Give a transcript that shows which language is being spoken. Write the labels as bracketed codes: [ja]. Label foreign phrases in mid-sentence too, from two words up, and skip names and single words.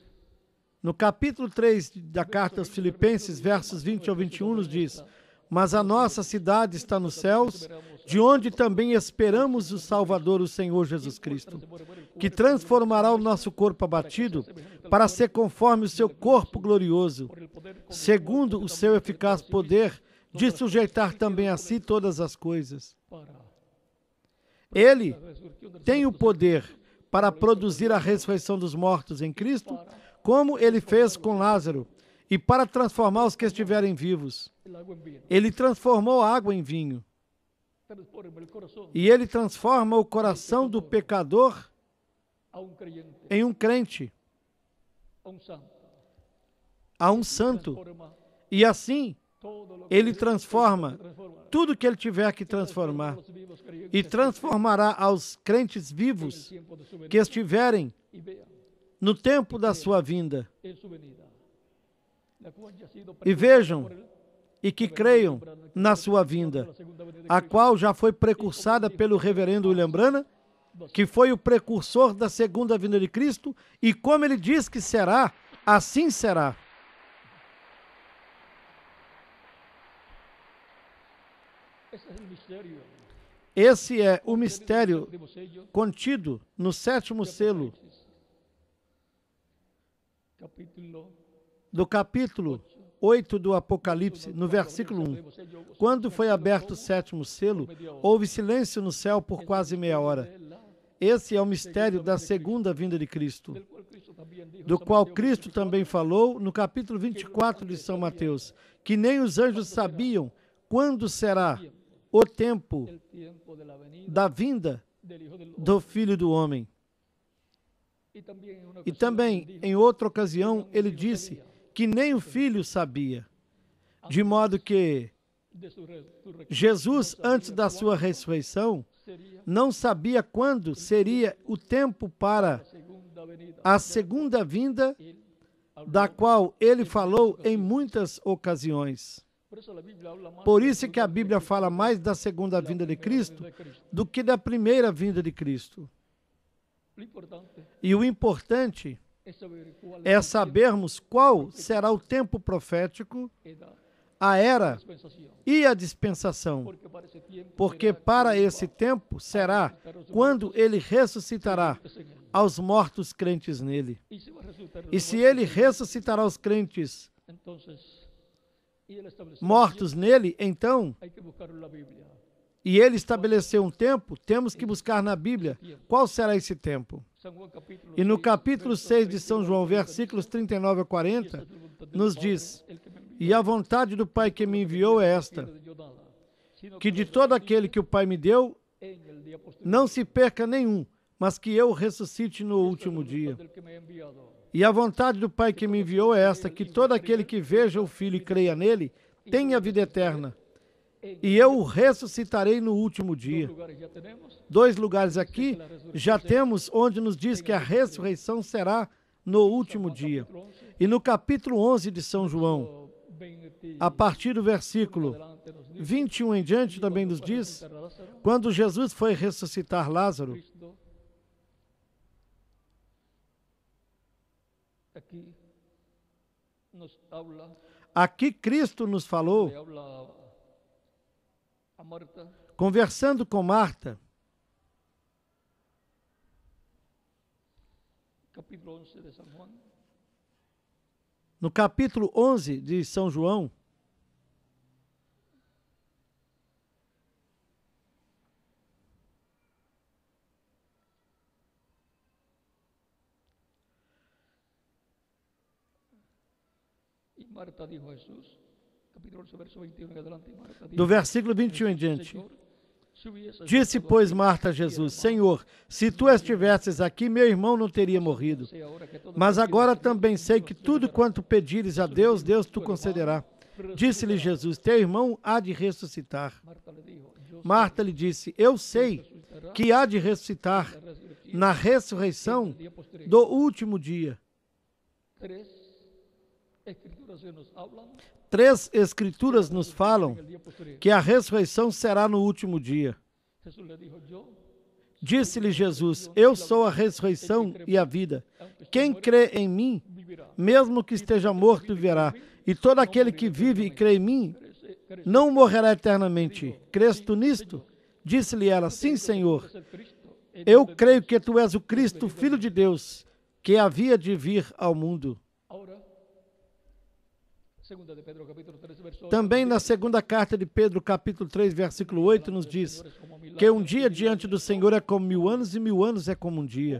[pt] No capítulo 3 da carta aos Filipenses, versos 20 ao 21, nos diz: Mas a nossa cidade está nos céus, de onde também esperamos o Salvador, o Senhor Jesus Cristo, que transformará o nosso corpo abatido para ser conforme o seu corpo glorioso, [es] por el poder con [pt] segundo o seu eficaz poder de sujeitar também a si todas as coisas. para Ele [es] la resurrección del [pt] tem o poder para produzir a ressurreição dos mortos em Cristo, como ele fez com Lázaro, e para transformar os que estiverem vivos. [es] el agua en vino. [pt] Ele transformou a água em vinho. [es] transforma el corazón [pt] E ele transforma o coração do pecador [es] a un creyente, [pt] em um crente, [es] a un santo. [pt] a um santo. [es] Transforma [pt] E assim, [es] todo lo que [pt] ele [es] Dios transforma transforma. [pt] tudo que ele tiver que transformar. [es] Los vivos creyentes [pt] E transformará aos crentes [es] en el [pt] vivos [es] tiempo de su venida. [pt] que estiverem [es] Y vean [pt] no tempo da sua vinda. [es] en su venida, la cual ya ha sido [pt] E [es] precursora [pt] vejam, [es] por él, [pt] e que creiam na sua vinda, [es] la segunda venida de [pt] a Cristo. qual já foi precursada pelo reverendo William Branham, que foi o precursor da segunda vinda de Cristo, e como ele diz que será, assim será. [es] Ese es el misterio [pt] Esse é o mistério [es] del último sello [pt] contido no sétimo [es] de [pt] selo [es] Apocalipsis. Capítulo [pt] do capítulo 8 do Apocalipse, no versículo 1. Quando foi aberto o sétimo selo, houve silêncio no céu por quase meia hora. Esse é o mistério da segunda vinda de Cristo, do qual Cristo também falou no capítulo 24 de São Mateus, que nem os anjos sabiam quando será o tempo [es] el tiempo de la venida [pt] da vinda [es] del Hijo del [pt] do Filho do Homem. [es] Y también en una [pt] E [es] ocasión [pt] também, [es] dijo [pt] em outra ocasião, ele disse que nem o Filho sabia, [es] de modo que de su resurrección [pt] Jesus, antes da sua ressurreição, [es] sería [pt] não sabia quando seria o tempo para [es] la segunda venida. [pt] a segunda vinda, [es] Él habló. [pt] da qual ele falou em muitas ocasiões. [es] Por eso la Biblia habla más [pt] Por [es] de la [pt] isso é que a [es] segunda [pt] Bíblia [es] venida [pt] fala mais da segunda [es] que [pt] vinda [es] de la primera [pt] Cristo [es] venida de Cristo. [pt] do que da primeira vinda de Cristo. [es] Lo importante [pt] E o importante [es] es saber cuál [pt] é [es] es el [pt] sabermos qual será o tempo profético, [es] tiempo, edad, [pt] a era [es] dispensación. [pt] e a dispensação. Porque para esse tempo Porque será para que esse tempo será quando ele ressuscitará [es] crentes en él. [pt] aos mortos crentes nele. [es] Y si va a resucitar [pt] E [es] los [pt] se [es] muertos, [pt] ele ressuscitará os crentes [es] entonces, y él estableció [pt] mortos nele, então, [es] hay que buscarlo en la Biblia. [pt] e ele estabeleceu um tempo, temos que buscar na Bíblia qual será esse tempo. [es] San Juan capítulo [pt] E no 6, capítulo [es] versos [pt] 6 de São [es] 39 [pt] João, [es] al 40, [pt] versículos 39 a 40, [es] esta es la voluntad del [pt] nos [es] Padre, [pt] diz: [es] el que me envió, [pt] e a vontade do Pai que me enviou é esta, [es] no quiere yo nada, sino que que de lo todo resucite [pt] aquele que o Pai me deu, [es] en el día posterior. [pt] não se perca nenhum, mas que eu ressuscite no [es] Esta es la [pt] último [es] voluntad [pt] dia. [es] del que me ha enviado, [pt] E a vontade do Pai que me enviou é esta, que todo aquele que veja o Filho e creia nele, tenha vida eterna. E eu o ressuscitarei no último dos dia. [es] lugares ya tenemos, [pt] 2 lugares aqui já temos onde nos diz que a ressurreição será no último dia. [es] capítulo 11, [pt] E no capítulo 11 de São João, o 20 a partir do versículo [es] adelante nos dice, [pt] 21 em diante, também nos diz, [es] resucitar a Lázaro, [pt] quando Jesus foi ressuscitar Lázaro, [es] Cristo aquí nos habla, [pt] aqui Cristo nos falou, [es] le habla a Marta, [pt] conversando com Marta, [es] capítulo 11 de San Juan, [pt] no capítulo 11 de São João, [es] y Marta dijo a Jesús, capítulo 11, verso 21 en adelante, Marta dijo, [pt] do versículo 21 em diante. [es] Señor, si hubiese [pt] Disse, [es] estado [pt] pois, [es] aquí, [pt] Marta a Jesus: Senhor, se tu estivesses aqui, meu irmão não teria morrido. [es] sei ahora que todo [pt] Mas [es] aquel que [pt] agora [es] pide, [pt] também sei que [es] Dios [pt] tudo [es] te dará. [pt] quanto pedires a Deus, Deus tu concederá. Disse-lhe Jesus: Teu irmão há de ressuscitar. [es] Marta le dijo, yo [pt] Marta lhe disse: Eu sei [es] resucitará [pt] que há de ressuscitar [es] la resurrección [pt] na ressurreição [es] del día posterior. [pt] do último dia. [es] Tres escrituras que nos hablan [pt] 3 escrituras nos falam [es] en el día posterior. [pt] que a ressurreição será no último dia. [es] Jesús le dijo, yo, [pt] Disse-lhe Jesus: Eu sou a ressurreição e a vida. Quem crê em mim, [es] vivirá. [pt] mesmo que esteja morto, viverá. E todo aquele que vive e crê em mim, [es] Crees [pt] não morrerá eternamente. Crês tu nisto? Disse-lhe ela: Sim, Senhor. [es] el Cristo, el [pt] Eu [es] Hijo de [pt] creio [es] Dios. [pt] que tu és o Cristo, Filho de Deus, que havia de vir ao mundo. [es] Ahora, segunda de Pedro, capítulo 3, verso 8, [pt] Também na segunda carta de Pedro, capítulo 3, versículo 8, nos diz que um dia diante do Senhor é como 1000 anos e 1000 anos é como um dia.